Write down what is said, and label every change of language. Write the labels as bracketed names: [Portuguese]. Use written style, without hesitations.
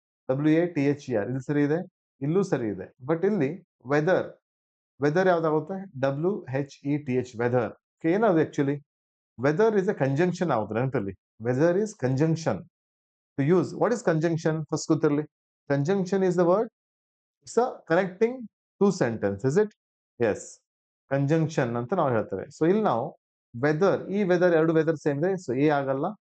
[Kannada] WATHER ಇಲ್ಲಿ ಸರಿ ಇದೆ, ಇಲ್ಲೂ ಸರಿ ಇದೆ. ಬಟ್ ಇಲ್ಲಿ ವೆದರ್, ವೆದರ್ ಯಾವ್ದಾಗುತ್ತೆ? WHETH weather. ಏನದು actually? [English] Whether is a conjunction ಆಗುತ್ತೆ. [Kannada] ನೆನಪಲ್ಲಿ, [English] Whether is conjunction to use. What is conjunction? [Kannada] First ಗೊತ್ತಿರಲಿ. [English] Conjunction is the word. It's a connecting two sentences, is it? Yes. [Kannada] Conjunction ಅಂತ ನಾವು ಹೇಳ್ತೇವೆ. So ಇಲ್ಲಿ ನಾವು weather, ಈ ವೆದರ್ ಎರಡು ವೆದರ್ ಸೇಮ್ ಇದೆ. ಸೊ ಎ ಆಗಲ್ಲ.